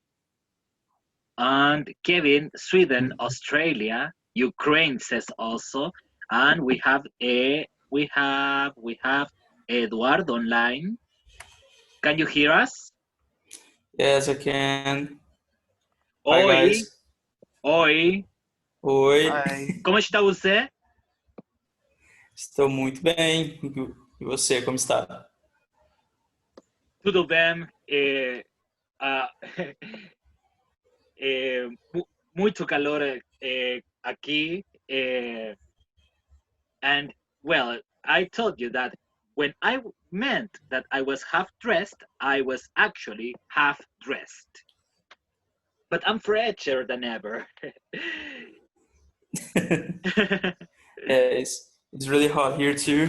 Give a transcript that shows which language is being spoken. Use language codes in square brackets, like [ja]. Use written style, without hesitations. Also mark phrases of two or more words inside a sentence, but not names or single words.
[en] And Kevin, Sweden, Australia. Ukraine says also. And we have Eduardo online. Can you hear us? Yes, I can. Hi, [pt] Oi, [en] guys. [pt] oi. Oi. [en] Hi. [pt] Como está você? Estou muito bem. E você, como está? Tudo bem. Muito calor aqui. [en] And well, I told you that when I meant that I was half dressed, I was actually half dressed. But I'm fresher than ever. It's really hot here too.